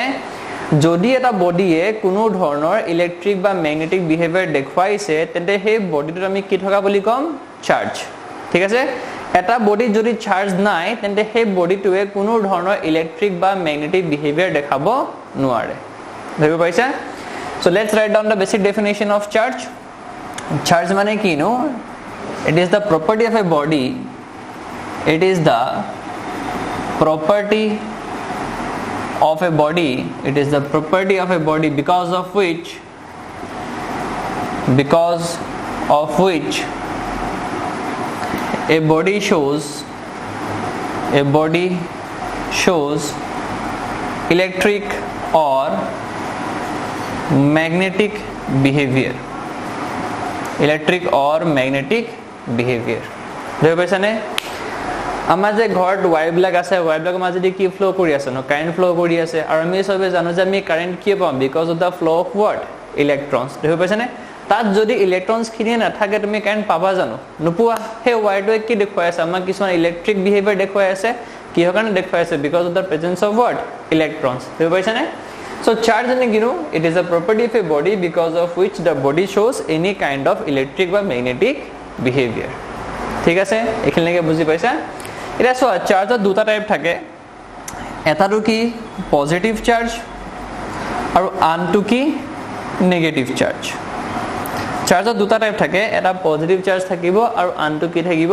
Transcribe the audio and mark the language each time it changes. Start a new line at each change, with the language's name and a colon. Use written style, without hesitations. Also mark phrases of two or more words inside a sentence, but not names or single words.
Assamese: যদি এটা বডিয়ে কোনো ধৰণৰ ইলেক্ট্ৰিক বা
English: magnetic behavior
Assamese: দেখুৱাইছে, তেন্তে সেই বডিটোত আমি কি থকা বুলি কম? চাৰ্জ। ঠিক আছে, এটা বডিত যদি চাৰ্জ নাই, তেন্তে সেই বডিটোৱে কোনো ধৰণৰ ইলেক্ট্ৰিক বা
English: magnetic behavior
Assamese: দেখাব নোৱাৰে। ধৰিব পাইছা?
English: So let's write down the basic definition of charge.
Assamese: Charge মানে কি নো?
English: It is the property of a body. It is the property of a body. It is the property of a body because of which a body shows electric or magnetic behavior. Electric or magnetic behavior.
Assamese: দেখি পাইছানে? আমাৰ যে ঘৰত ওয়্যাৰ বিলাক আছে, ওয়্যাৰ বিলাকৰ মাজেদি কি ফ্লো কৰি আছে? ন
English: current flow
Assamese: কৰি আছে। আৰু আমি সবে জানো যে আমি কাৰেন্ট কি পাম?
English: because of the flow of what?
Assamese: ইলেক্ট্ৰনছ। দেখি পাইছানে? তাত যদি ইলেক্ট্ৰনছ খিনি নাথাকে তুমি কাৰেন্ট পাবা জানো? নোপোৱা। সেই ওয়্যাৰটোৱে কি দেখুৱাই আছে? আমাক কিছুমান
English: electric behavior
Assamese: দেখুৱাই আছে। কিহৰ কাৰণে দেখুৱাই আছে?
English: because of the presence of what?
Assamese: ইলেক্ট্ৰনছ। দেখি পাইছানে? So charge মানে কি নো?
English: It is a property of a body because of which the body shows any kind of electric বা magnetic behavior.
Assamese: ঠিক আছে, এইখিনিলৈকে বুজি পাইছা? এটা চোৱা, চাৰ্জৰ দুটা টাইপ থাকে। এটাটো কি?
English: positive charge,
Assamese: আৰু আনটো কি?
English: negative charge.
Assamese: চাৰ্জৰ দুটা টাইপ থাকে, এটা
English: positive charge
Assamese: থাকিব আৰু আনটো কি থাকিব?